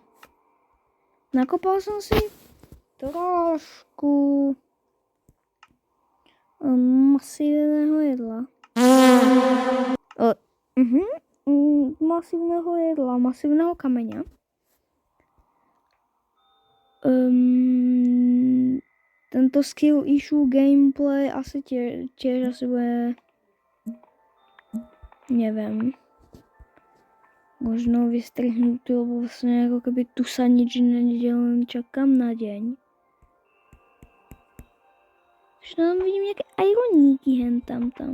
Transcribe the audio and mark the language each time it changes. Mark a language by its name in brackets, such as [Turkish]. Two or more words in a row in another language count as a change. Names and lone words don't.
[Slovak] Nakopal som si trošku masívneho jedla. Masívneho jedla, masívneho kameňa. Tento [English] skill issue gameplay [Slovak] asi tiež asi bude, neviem, možno vystrihnutý, lebo vlastne ako keby tu sa nič nedie, len čakám na deň. Už tam vidím nejaké ironíky hen tam.